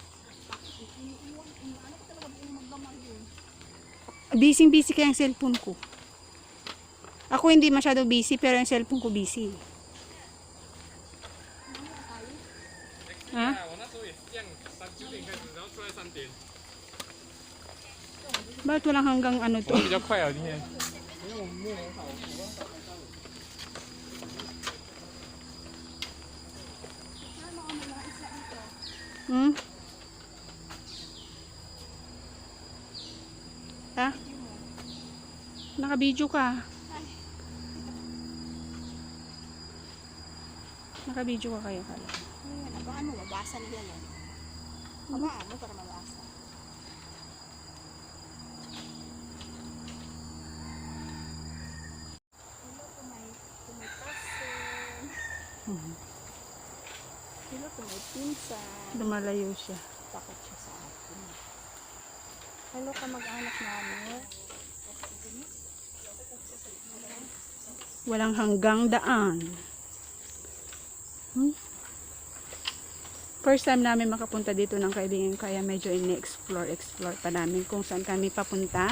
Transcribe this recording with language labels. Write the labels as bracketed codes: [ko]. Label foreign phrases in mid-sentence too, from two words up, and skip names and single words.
[tl] Busy kaya yung cellphone ko. Ako hindi masyado busy pero yung cellphone ko busy. Ha? Bakit walang hanggang ano to? [zh] 比较快啊，今天。 [tl] Hmm? Ha? Naka-video ka. Naka-video ka kayo kala. Ayan, abaan mo, mabasa nila yan. Abaan mo para mabasa. [en] Hello to my cousin. Hello to my pinsan. [tl] Lumalayo siya. Takot siya sa akin. Hello ka mag-anak namin. Walang hanggang daan. First time namin makapunta dito ng kaibigan, kaya medyo ini-explore pa namin kung saan kami papunta.